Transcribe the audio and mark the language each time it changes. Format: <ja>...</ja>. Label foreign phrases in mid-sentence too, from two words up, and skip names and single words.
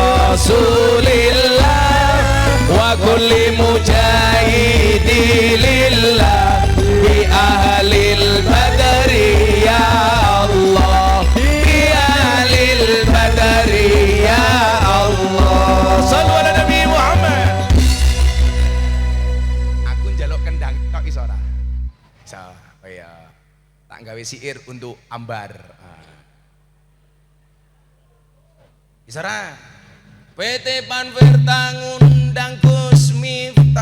<ar>رسول الله وكل مجاهد لله بأهل البدر يا الله بأهل البدر يا الله. صلوا على النبي محمد.</ar> <jv>Aku njaluk kendang tok iso ora? Iso. Oh iya. Tak gawe siir untuk Ambar. Iso ora? PT Panverta ngundang Gus Miftah.</jv>